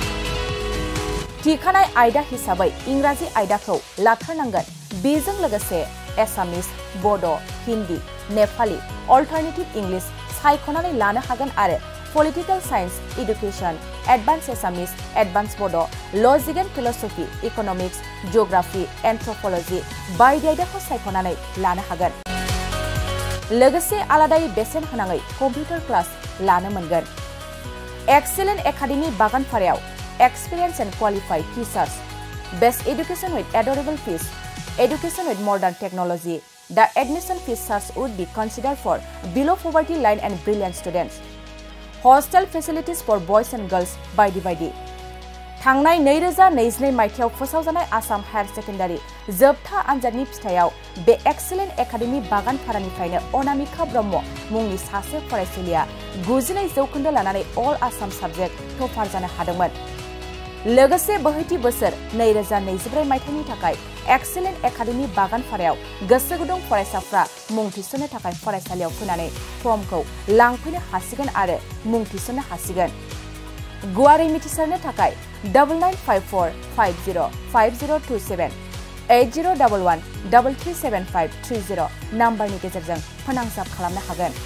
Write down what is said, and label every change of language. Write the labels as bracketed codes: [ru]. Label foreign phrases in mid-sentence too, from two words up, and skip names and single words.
[brx] थिखानाय आयदा हिसाबै इंराजि आयदाखौ लाथारनांगोन बेजों लोगोसे एसामिस बड' हिन्दी नेपाली [en] Alternative English [brx] सायख'नानै लानो हागोन आरो [en] Political Science Education Advance Assamese Advance Bodo Logic and Philosophy Economics Geography Anthropology [brx] बायदि आयदाखौ सायख'नानै लानो हागोन लोगोसे आलादायै बेसेन होनाङै कम्पिउटार क्लास लानो मोनगोन एक्सेलेन्ट एकाडेमी बागानफारायाव [en] experience and qualified teachers best education with adorable fees education with modern technology the admission fees charge would be considered for below poverty line and brilliant students hostel facilities for boys and girls by divided [brx] थांनाय 2022 मायथाइयाव फोसावजानाय आसाम हायर सेकेन्डारि जोबथा आनजादनि फिथायाव बे एक्सेलेन्ट एकाडेमी बागानफारानिफ्रायनो अनामिका [en] ब्रह्म मुंनि सासे फरायसुलिया 92% लानानै All Assam subject topper जानो [brx] हादोंमोन लोगोसे बोहैथि बोसोर 2024 मायथाइनि थाखाय एक्सेलेन्ट एकाडेमी बागानफारायाव गोसोगुदुं फरायसाफ्रा मुं थिसननो थाखाय फरायसालियाव फैनानै फर्मखौ लांफैनो हासिगोन आरो मुं थिसननो हासिगोन गुवारै मिथिसारनो थाखाय 9954505027 8011337530 नाम्बारनि गेजेरजों फोनांजाब खालामनो हागोन।